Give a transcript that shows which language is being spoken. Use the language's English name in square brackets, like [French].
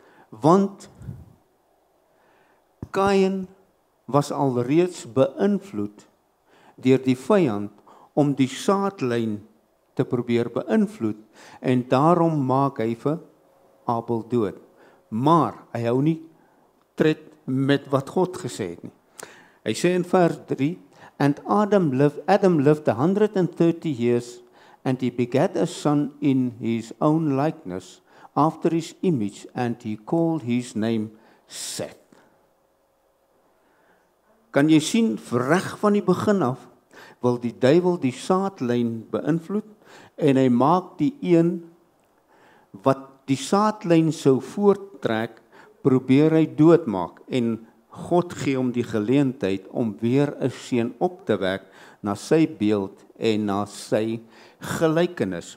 [Afrikaans] Want Kain was alreeds beïnvloed deur die vyand om die saadlyn te probeer beïnvloed, en daarom maak hy vir Abel dood. Maar hy hou nie tred met wat God gesê het nie. [English] Hy sê in vers 3, and Adam lived 130 years, and he begat a son in his own likeness, after his image, and he called his name Seth. [Afrikaans] Kan jy sien, reg van die begin af, wil die duiwel die saadlyn beïnvloed, en hy maak die een wat die saadlyn sou voorttrek, probeer hy doodmaak, en God gee hom die geleentheid om weer 'n seun op te wek na sy beeld en na sy gelykenis.